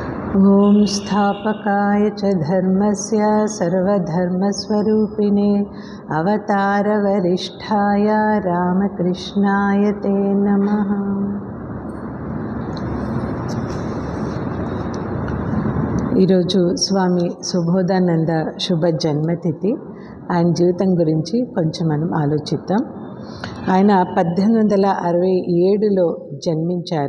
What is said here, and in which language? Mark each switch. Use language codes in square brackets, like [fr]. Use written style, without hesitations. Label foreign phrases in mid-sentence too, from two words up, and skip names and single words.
[sa] ॐ स्थापकाय च धर्मस्य सर्वधर्मस्वरूपिणे अवतारवरिष्ठाय रामकृष्णाय ते नमः। [te] ఈరోజు స్వామి సుబోధానంద శుభ జన్మతిథి. ఆయన జీవితం గురించి కొంచెం మనం ఆలోచిద్దాం. ఆయన 1867లో జన్మించారు.